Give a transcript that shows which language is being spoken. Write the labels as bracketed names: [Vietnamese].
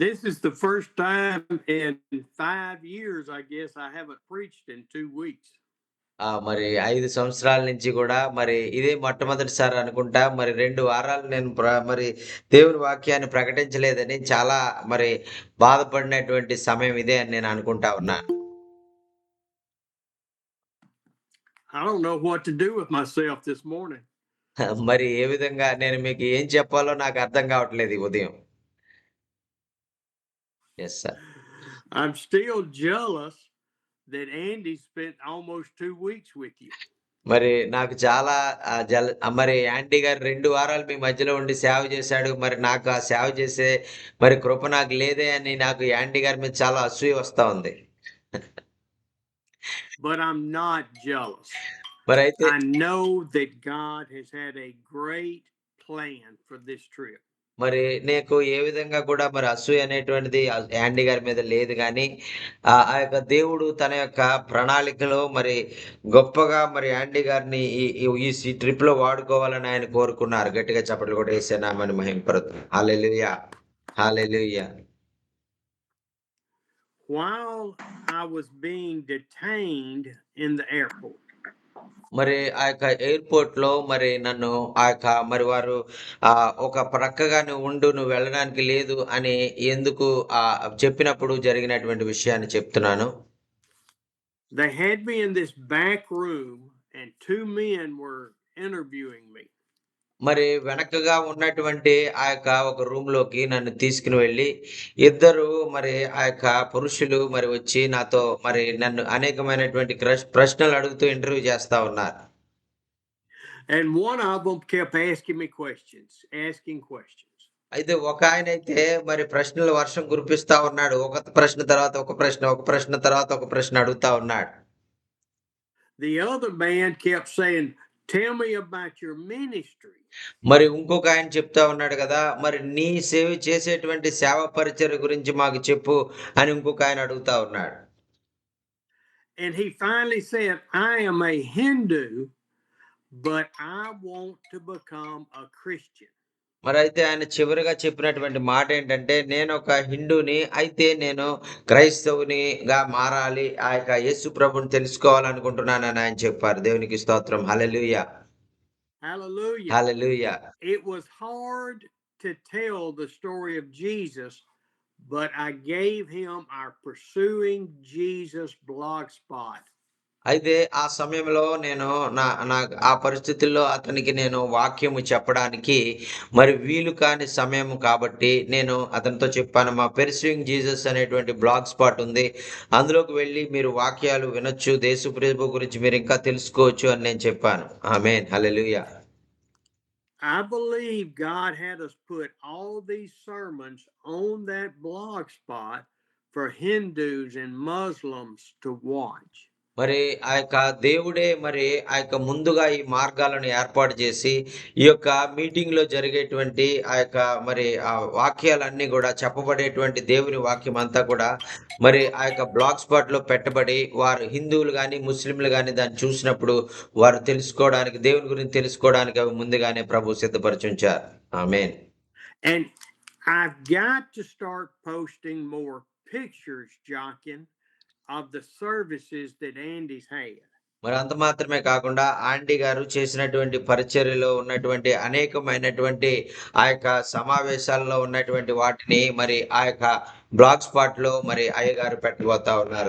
[English] This is the first time in 5 years, I guess, I haven't preached in 2 weeks. [Telugu] మరి 5 సంవత్సరాల నుంచి గూడా మరి ఇదే మొట్టమొదటిసారి అనుకుంటా. మరి 2 వారాలు నేను మరి దేవుని వాక్యాన్ని ప్రకటించలేదని చాలా మరి బాధపడినటువంటి సమయం ఇదే అని నేను అనుకుంటా ఉన్నాను. [English] I don't know what to do with myself this morning. [Telugu] మరి ఏ విధంగా నేను మీకు ఏం చెప్పాలో నాకు అర్థం కావట్లేదు ఈ ఉదయం. [English] Yes sir. I'm still jealous that Andy spent almost 2 weeks with you. [Telugu] మరి నాకు చాలా మరి యాంటీ గారు 2 వారాలు మీ మధ్యలో ఉండి సేవ చేశాడు. మరి నాకు ఆ సేవ చేసే మరి కృప నాకు లేదే అని నాకు యాంటీ గారి మీద చాలా అసూయ వస్తా ఉంది. [English] But I'm not jealous. [Telugu] మరైతే [English] I know that God has had a great plan for this trip. [Telugu] మరి నీకు ఏ విధంగా కూడా మరి అసూయ అనేటువంటిది యాండీ గారి మీద లేదు గానీ, ఆ యొక్క దేవుడు తన యొక్క ప్రణాళికలో మరి గొప్పగా మరి యాండీ గారిని ఈ ఈ ఈ ట్రిప్‌లో వాడుకోవాలని ఆయన కోరుకున్నారు. గట్టిగా చప్పట్లు కొట్టి యేసు నామాన్ని మహిమపరుద్దాం. హల్లెలూయా! హల్లెలూయా! [English] While I was being detained in the airport, [Telugu] మరి ఆ యొక్క ఎయిర్‌పోర్ట్‌లో మరి నన్ను ఆ యొక్క మరి వారు ఒక ప్రక్కగా నువ్వు వెళ్ళడానికి లేదు అని ఎందుకు చెప్పినప్పుడు జరిగినటువంటి విషయాన్ని చెప్తున్నాను. [English] they had me in this back room and 2 men were interviewing me. [Telugu] మరి వెనకగా ఉన్నటువంటి ఆ యొక్క ఒక రూమ్‌లోకి నన్ను తీసుకొని వెళ్లి, ఇద్దరు మరి ఆ యొక్క పురుషులు మరి వచ్చి నాతో మరి నన్ను అనేకమైనటువంటి ప్రశ్నలు అడుగుతూ ఇంటర్వ్యూ చేస్తా ఉన్నారు. [English] And one of them kept asking me questions, asking questions. [Telugu] అయితే ఒకాయనైతే మరి ప్రశ్నల వర్షం కురిపిస్తా ఉన్నాడు. ఒక ప్రశ్న తర్వాత ఒక ప్రశ్న, ఒక ప్రశ్న తర్వాత ఒక ప్రశ్న అడుగుతా ఉన్నాడు. [English] The other man kept saying, "Tell me about your ministry." [Telugu] మరి ఇంకొక ఆయన చెప్తా ఉన్నాడు గదా! మరి నీ చేసేటువంటి సేవ పరిచర్య గురించి మాకు చెప్పు అని ఇంకొక ఆయన అడుగుతా ఉన్నాడు. [English] And he finally said, "I am a Hindu, but I want to become a Christian." [Telugu] మరైతే ఆయన చివరగా చెప్పినటువంటి మాటేంటంటే, నేనొక హిందూని. అయితే నేను క్రైస్తవునిగా మారాలి. ఆ యొక్క యేసు ప్రభువుని తెలుసుకోవాలనుకుంటున్నానని ఆయన చెప్పారు. దేవునికి స్తోత్రం. హల్లెలూయా! [English] Hallelujah. [Telugu] Hallelujah! [English] It was hard to tell the story of Jesus, but I gave him our Pursuing Jesus blogspot. [Telugu] అయితే ఆ సమయంలో నేను నా నా ఆ పరిస్థితుల్లో అతనికి నేను వాక్యము చెప్పడానికి మరి వీలు కాని సమయం కాబట్టి నేను అతనితో చెప్పాను. మా పెర్స్యూయింగ్ జీసస్ అనేటువంటి బ్లాగ్ స్పాట్ ఉంది. అందులోకి వెళ్లి మీరు వాక్యాలు వినొచ్చు. యేసు ప్రభు గురించి మీరు ఇంకా తెలుసుకోవచ్చు అని నేను చెప్పాను. ఆమేన్. హల్లెలూయా! [English] I believe God had us put all these sermons on that blog spot for Hindus and Muslims to watch. [Telugu] మరి ఆ యొక్క దేవుడే మరి ఆ యొక్క ముందుగా ఈ మార్గాలను ఏర్పాటు చేసి, ఈ యొక్క మీటింగ్‌లో జరిగేటువంటి ఆ యొక్క మరి ఆ వాక్యాలన్నీ గూడా చెప్పబడేటువంటి దేవుని వాక్యం అంతా కూడా మరి ఆ యొక్క బ్లాగ్ స్పాట్‌లో పెట్టబడి, వారు హిందువులు గాని, ముస్లింలు గాని దాన్ని చూసినప్పుడు వారు తెలుసుకోవడానికి, దేవుని గురించి తెలుసుకోవడానికి అవి ముందుగానే ప్రభు సిద్ధపరిచుంచారు. ఆమేన్. [English] And I've got to start posting more pictures, Jockin, of the services that Andy's had. [Telugu] మరి అంత మాత్రమే కాకుండా ఆంటీ గారు చేసినటువంటి పరిచర్యలో ఉన్నటువంటి అనేకమైనటువంటి ఆ యొక్క సమావేశాల్లో ఉన్నటువంటి వాటిని మరి ఆ యొక్క బ్లాగ్ స్పాట్‌లో మరి అయ్యగారు పెట్టబోతా ఉన్నారు.